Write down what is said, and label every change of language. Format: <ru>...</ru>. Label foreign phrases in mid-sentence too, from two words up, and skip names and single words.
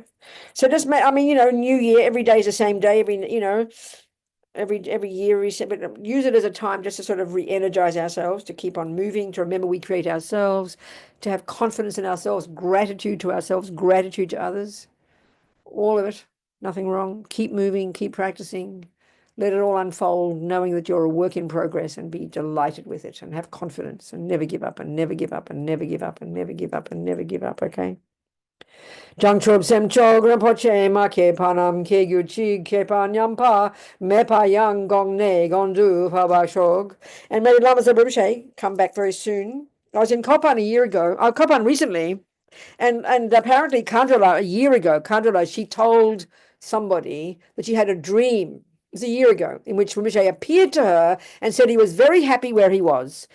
<en>So just make, I mean, you know, New Year, every day is the same day, every year reset, but use it as a time just to sort of re-energize ourselves, to keep on moving, to remember we create ourselves, to have confidence in ourselves, gratitude to ourselves, gratitude to others. All of it, nothing wrong. Keep moving, keep practicing. Let it all unfold, knowing that you're a work in progress, and be delighted with it and have confidence and never give up and never give up and never give up and never give up and never give up, okay?</en> <bo>བྱང་ཆུབ་སེམས་མཆོག་རིན་པོ་ཆེ། མ་སྐྱེས་པ་རྣམས་སྐྱེ་གྱུར་ཅིག །སྐྱེས་པ་ཉམས་པ་མེད་པ་ཡང་། གོང་ནས་གོང་དུ་འཕེལ་བར་ཤོག.</bo> <en>And may the Lamas of Rinpoche come back very soon. I was in Kopan a year ago. Kopan recently. And apparently Kandrila, a year ago, Kandrila, she told somebody that she had a dream. It was a year ago, in which Rinpoche appeared to her and said he was very happy where he was.</en>